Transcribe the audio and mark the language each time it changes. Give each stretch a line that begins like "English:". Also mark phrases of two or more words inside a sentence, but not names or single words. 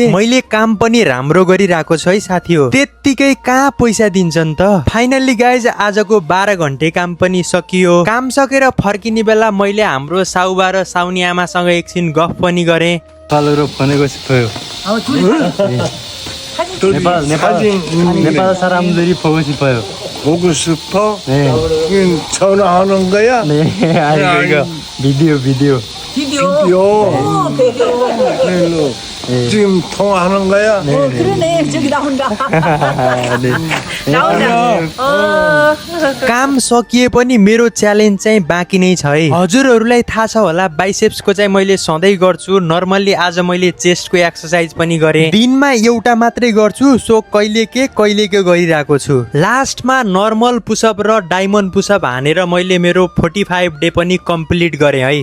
Nepali: मैले काम पनि राम्रो गरिरहेको छु है साथी हो। त्यत्तिकै कहाँ पैसा दिन्छन् त।
English: finally guys
Nepali: आजको 12 घण्टे काम पनि सकियो। काम सकेर फर्किने बेला मैले हाम्रो साउबा र साउनी आमासँग एकछिन गफ पनि गरेँ।
Korean: नेपाल 사람들이 보고 싶어요. 보고 싶어? 네. 전화하는 거야? 네, 아니 이거 비디오. 비디오. 네. 지금 통화하는 거야? 그러네. 저기 나온다. 네. 나온다.
Nepali: काम सकिए पनि मेरो च्यालेन्ज चाहिँ बाँकी नै छ है। हजुरहरूलाई थाहा छ होला, बाइसेप्सको चाहिँ मैले सधैँ गर्छु। नर्मल्ली आज मैले
English: chestको exercise
Nepali: पनि गरेँ। दिनमा एउटा मात्रै गर्छु, सो कहिले के गरिरहेको छु। लास्टमा
English: normal pushup
Nepali: र
English: diamond pushup
Nepali: हानेर मैले मेरो 45 डे पनि कम्प्लिट गरेँ है।